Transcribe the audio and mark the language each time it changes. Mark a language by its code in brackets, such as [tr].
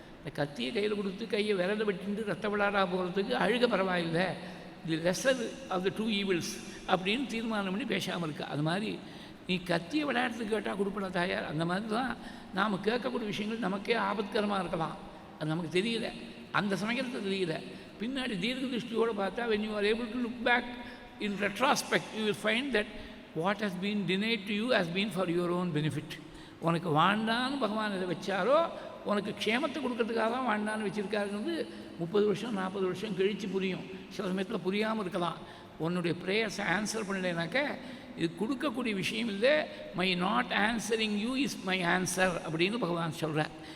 [ta] இந்த கத்தியை கையில் கொடுத்து கையை விரல வெட்டிட்டு ரத்த விளாடா போகிறதுக்கு அழுக பரவாயில்லை. [en] the lesser of the 2 evils [ta] அப்படின்னு தீர்மானம் பண்ணி பேசாமல் இருக்கா. அது மாதிரி நீ கத்தியை விளையாடுறதுக்கு கேட்டால் கொடுப்படா தாயார். அந்த மாதிரி தான் நாம் கேட்கக்கூடிய விஷயங்கள் நமக்கே ஆபத்கரமாக இருக்கலாம். அது நமக்கு தெரியல, அந்த சமயத்தில் தெரியல. பின்னாடி தீர்க்க திருஷ்டியோடு பார்த்தா [en] when you are able to look back in retrospect you will find that what has been denied to you has been for your own benefit. [ta] உனக்கு வாண்டான்னு பகவான் இதை வச்சாரோ உனக்கு க்ஷேமத்தை கொடுக்கறதுக்காக தான் வாண்டான்னு வச்சுருக்காருங்கிறது 30 வருஷம் 40 வருஷம் கழித்து புரியும். சில சமயத்தில் புரியாமல் இருக்கலாம். உன்னுடைய ப்ரேயர்ஸை ஆன்சர் பண்ணலைனாக்க இது கொடுக்கக்கூடிய விஷயம் இல்லை. [en] my not answering you is my answer [ta] அப்படின்னு பகவான் சொல்கிறார்.